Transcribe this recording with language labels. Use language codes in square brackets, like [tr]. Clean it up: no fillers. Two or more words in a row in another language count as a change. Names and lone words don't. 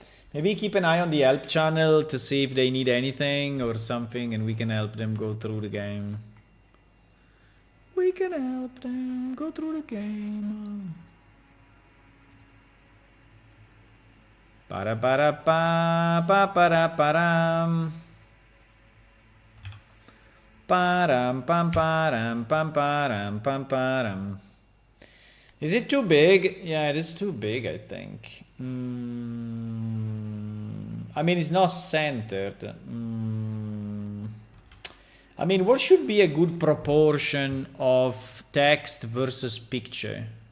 [en] Maybe keep an eye on the help channel to see if they need anything or something, and we can help them go through the game. We can help them go through the game. Para para pa pa para param. Param pam param pam param pam param. Is it too big? Yeah, it is too big, I think. I mean, it's not centered. I mean, what should be a good proportion of text versus picture?